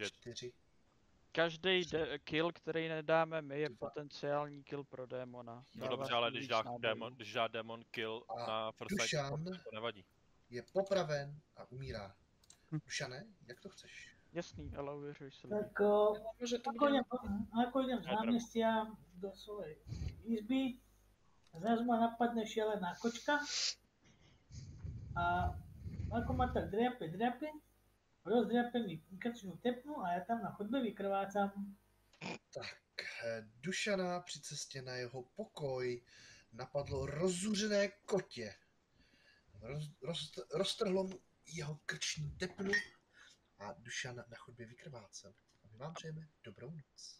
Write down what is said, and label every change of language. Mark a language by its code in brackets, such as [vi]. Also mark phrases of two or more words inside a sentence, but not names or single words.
[cs] 4. Každý kill, který nedáme my, je potenciální kill pro démona. No dobře, ale když dá démon kill na [en] First Night [cs] Dušan Info, to nevadí. je popraven a umírá. Dušane, jak to chceš? Jasný, ale uvěřuj se. [sk] Tak ako idem z námestia do svojej izby, zrazu ma napadne šialená kočka a ako ma tak driape, rozdriape mi krčnú tepnu a ja tam na chodbe vykrvácam. [cs] Tak, Dušana při cestě na jeho pokoj napadlo rozzuřené kotě. Roztrhlo mu jeho krční tepnu a Dušan na chodbě vykrvácel. A my vám přejeme dobrou noc.